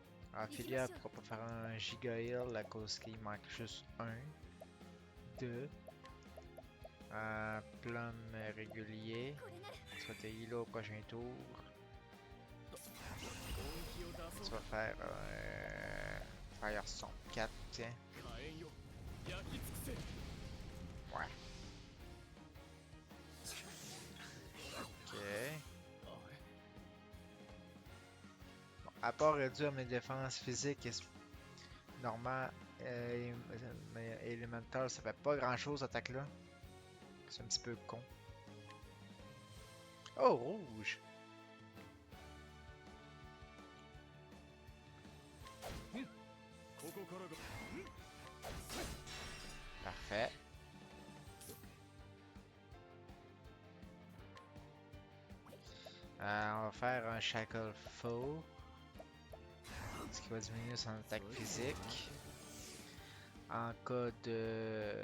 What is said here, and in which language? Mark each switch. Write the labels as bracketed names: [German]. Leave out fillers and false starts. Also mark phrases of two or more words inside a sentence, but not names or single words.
[French] Ophelia pourra pas faire un Giga Heal à cause qu'il manque juste un. Deux. Plum régulier. Tu vas te healer au prochain tour. Tu vas faire Firestorm 4, tiens. [Japanese] 火炎よ焼き尽くせ [French] Ouais. Ok. [Japanese] あれ [French] Bon, à part réduire mes défenses physiques et normales, mais élémental, ça fait pas grand chose attaque là. C'est un petit peu con. Oh, rouge! [Japanese] ここからが [French] Parfait. On va faire un Shackle Foe. Ce qui va diminuer son attaque physique. En cas de...